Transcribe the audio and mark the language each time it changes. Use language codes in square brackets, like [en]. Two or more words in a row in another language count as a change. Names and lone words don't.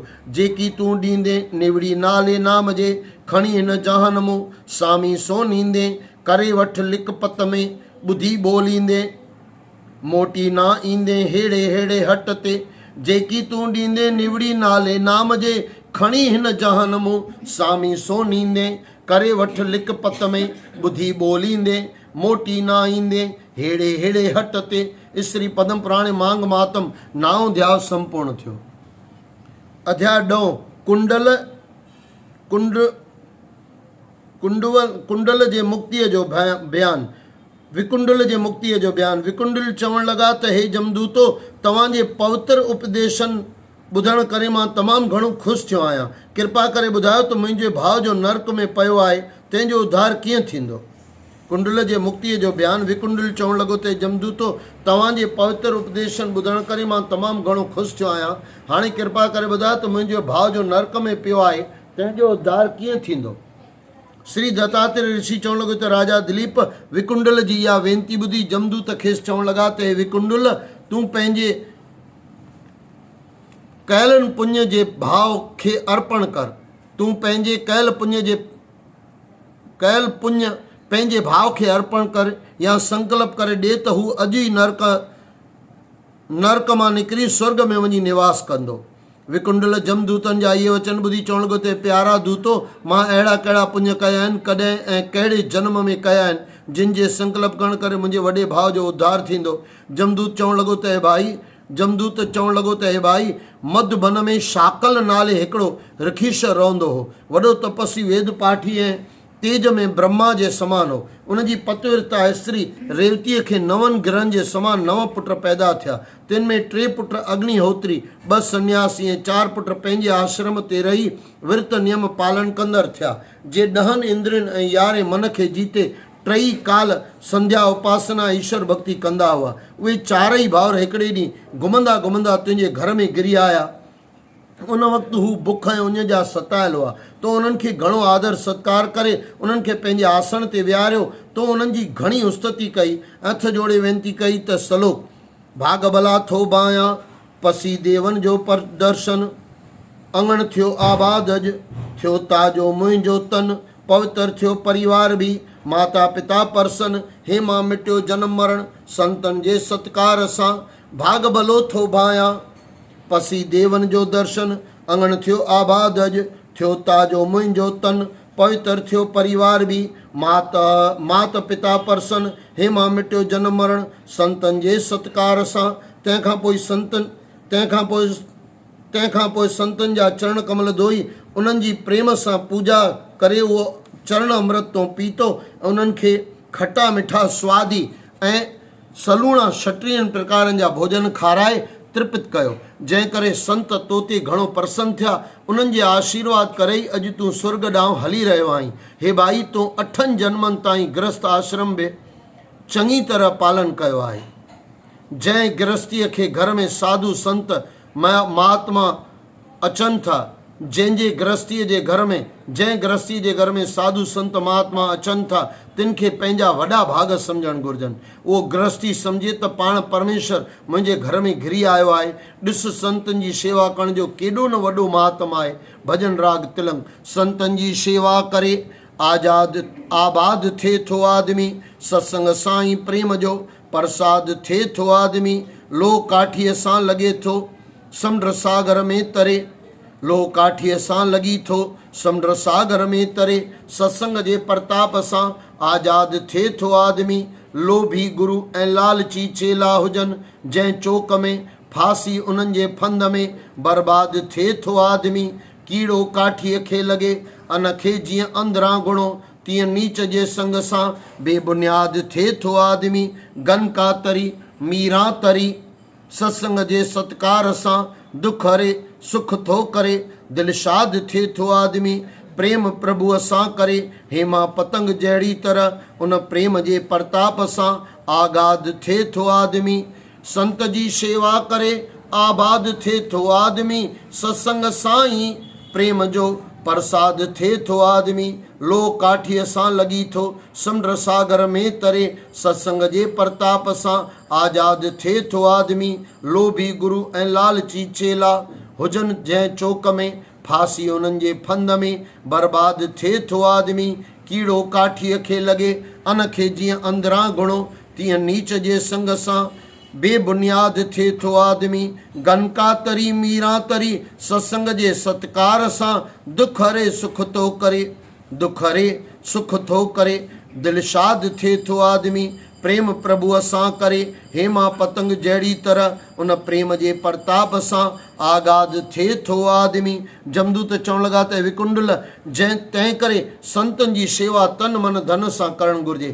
[sd] जेकी तूं ॾींदे निवड़ी नाले नाम जे, खणी हिन जहान मूं सामी सो नींदे, करे वठ लिक पत में ॿुधी ॿोलींदे, मोटी ना ईंदे हेड़े हेड़े हट ते। जेकी तूं ॾींदे निवड़ी नाले नाम जे, खणी हिन जहान मूं सामी सो नींदे, करे वठ लिक पत में ॿुधी ॿोलींदे, मोटी ना ईंदे हेड़े हेड़े हट ते। श्री पदम पुराणे मांग मातम नाओं ध्याव संपूर्ण थियो। अध्याय 9 कुंडल जे मुक्तिअ जो बयान। विकुंडल जे मुक्तिअ जो बयान। विकुंडल चवण लॻा त हे जमदूतो, तव्हांजे पवित्र उपदेशन ॿुधण करे मां तमामु घणो ख़ुशि थियो आहियां। कृपा करे ॿुधायो त मुंहिंजे भाउ जो नर्क में पियो आहे, तंहिंजो उद्धार कीअं थींदो? कुंडल जे मुक्तिअ जो बयान। विकुंडल चवण लॻो त जमदूतो, तव्हांजे पवित्र उपदेशन ॿुधण करे मां तमामु घणो ख़ुशि थियो आहियां। हाणे कृपा करे ॿुधायो त मुंहिंजो भाउ जो नर्क में पियो आहे, तंहिंजो उद्धार कीअं थींदो? श्री दत्तात्रेय ऋषि चवण लॻो त राजा दिलीप विकुंडल जी इहा वेनती ॿुधी जमदूत खेसि चवण लॻा त हे विकुंडल, तूं पंहिंजे कयल पुण्य जे भाव खे अर्पण कर। तूं पंहिंजे कयल पुण्य पंहिंजे भाव खे अर्पण कर या संकल्प करे ॾे त हू अॼु ई नरक मां निकिरी स्वर्ग में वञी निवास कंदो। विकुंडल जमदूतनि जा इहे वचन ॿुधी चवण लॻो त प्यारा दूतो, मां अहिड़ा कहिड़ा पुण्य कया आहिनि, कॾहिं ऐं कहिड़े जन्म में कया आहिनि, जिन जे संकल्प करण करे मुंहिंजे वॾे भाउ जो उद्धार थींदो। जमदूत चवण लॻो त हे भाई, मधुबन में शाकल नाले हिकिड़ो रखीश रहंदो हो। वॾो तपस्वी वेद पाठी ऐं तेज में ब्रह्मा जे समान हो। उनजी पतिव्रता स्त्री रेवतीअ खे 9 ग्रहनि जे समान 9 पुट पैदा थिया। तिन में 3 पुट अग्निहोत्री, 2 सन्यासी ऐं 4 पुट पंहिंजे आश्रम ते रही विर्त नियम पालन कंदड़ थिया। जे 10 इंद्रियनि ऐं 11 मन खे जीते 3 काल संध्या उपासना ईश्वर भक्ति कंदा हुआ। उहे 4 भाउर हिकिड़े ॾींहुं घुमंदा घुमंदा तुंहिंजे घर में गिरी आया। उन वक़्तु हू बुख ऐं उञ जा सतायल हुआ। तो उन्हनि खे घणो आदर सत्कार करे उन्हनि खे पंहिंजे आसन ते विहारियो। तो उन्हनि जी घणी उस्तति कई, हथ जोड़े वेनती कई त सलो भाग भला थो बायां, पसी देवन जो पर दर्शन, अंगण थियो आबाद अॼु, थियो ताजो मुंहिंजो तन, पवित्र थियो परिवार बि, माता पिता परसन, हे मां मिटियो जनम मरण, संतन जे सत्कार सां, भाग भलो थो बायां, पसी देवन जो दर्शन, अंगण थियो आबाद अॼु, थियो ताजो मुंहिंजो तन, पवित्र थियो परिवार बि, मात पिता परसन, हे मां मिटियो जनम मरण, संतन जे सत्कार सां। तंहिंखां पोइ संतन जा चरण कमल धोई उन्हनि जी प्रेम सां पूजा करे उहो चरण अमृत तो पीतो ऐं उन्हनि खे खटा मिठा स्वादी ऐं सलूणा 36 प्रकारनि जा भोजन खाराए तृपित कयो। जंहिं करे संत तोते घणो प्रसन्न थिया। उन्हनि जे आशीर्वाद करे ई अॼु तूं स्वर्ग ॾांहुं हली रहियो आहीं। हे भाई, तूं 8 जन्मनि ताईं गृहस्थ आश्रम बि चङी तरह पालन कयो आहे। जंहिं गृहस्थीअ खे घर में साधु संत महात्मा अचनि था, जंहिं गृहस्थीअ जे घर में साधु संत महात्मा अचनि था, तिन खे पंहिंजा वॾा भाग सम्झणु घुरिजनि। उहो गृहस्थी सम्झे त पाण परमेश्वर मुंहिंजे घर में घिरी आयो आहे। ॾिस, संतनि जी शेवा करण जो केॾो न वॾो महात्म आहे। भॼन राग तिलंग। संतनि जी शेवा करे आबाद थिए थो आदमी, सत्संग सां ई प्रेम जो प्रसाद थिए थो आदमी, लो काठीअ सां लॻे थो समुंड सागर में तरे। लो काठीअ सां लॻी थो समुंड सागर में तरे। सत्संग जे प्रताप सां आज़ाद थिए थो आदमी। लोभी गुरु ऐं लालची चेला हुजनि जंहिं चौक में, फांसी उन्हनि जे फंद में बर्बाद थिए थो आदमी। कीड़ो काठीअ खे लॻे अन खे जीअं अंदरां गुणो, तीअं नीच जे संग सां बेबुनियाद थिए थो आदमी। गनका तरी मीरा तरी सत्संग जे सत्कार सां दुख हरे सुख थो करे। दिलशाद थिए थो आदमी। प्रेम प्रभुअ सां करे हेमा पतंग जहिड़ी तरह उन प्रेम जे प्रताप सां आगाद थिए थो आदमी। संत जी शेवा करे आबाद थिए थो आदमी। सत्संग सां ई प्रेम जो प्रसाद थिए थो आदमी। लो काठीअ सां लॻी थो समुंड सागर में तरे। सत्संग जे प्रताप सां आज़ाद थिए थो आदमी। लोभी गुरु ऐं लालची चेला हुजनि जंहिं चौक में, फांसी उन्हनि जे फंद में बर्बाद थिए थो आदमी। कीड़ो काठीअ खे लॻे अन खे जीअं अंदरां गुणो, तीअं नीच जे संग सां बेबुनियाद थिए थो आदमी। गनका तरी मीरा तरी सत्संग जे सत्कार सां दुख हरे सुख थो करे। दुख हरे सुख थो करे। दिलशाद थिए थो आदमी। प्रेम प्रभुअ सां करे हेमा पतंग जहिड़ी तरह उन प्रेम जे प्रताप सां आगाद थिए थो आदमी। जमदूत चवण लॻा त विकुंडल तंहिं करे संतनि जी शेवा तन मन धन सां करणु घुरिजे।